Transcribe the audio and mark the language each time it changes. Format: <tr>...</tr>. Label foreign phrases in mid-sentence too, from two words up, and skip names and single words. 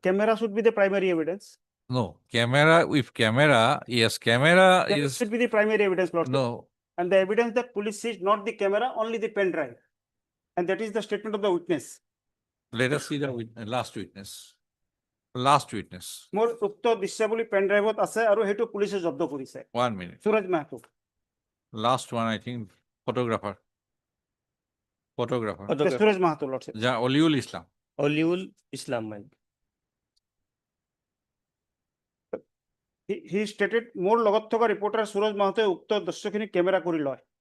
<en>Camera should be the primary evidence. no, camera, with camera, yes, camera That is, should be the primary evidence, lordship. no, And the evidence that police seized not the camera, only the pen drive. And that is the statement of the witness. let us see the last witness. Last witness.</en> <as>মোৰ উক্ত দৃশ্যাৱলী পেন ড্ৰাইভত আছে আৰু সেইটো পুলিচে জব্দ কৰিছে</as> <en>1 minute. সুৰজ মাহাতো Last one, I think, photographer. Photographer. সুৰজ মাহাতো লৰ্ডশ্বিপ Oliul Islam. Aliul Islam, my lord. he stated</en> <as>মোৰ লগত থকা ৰিপৰ্টাৰ সুৰজ মাহাতোৱে উক্ত দৃশ্যখিনি কেমেৰা কৰি লয়</as>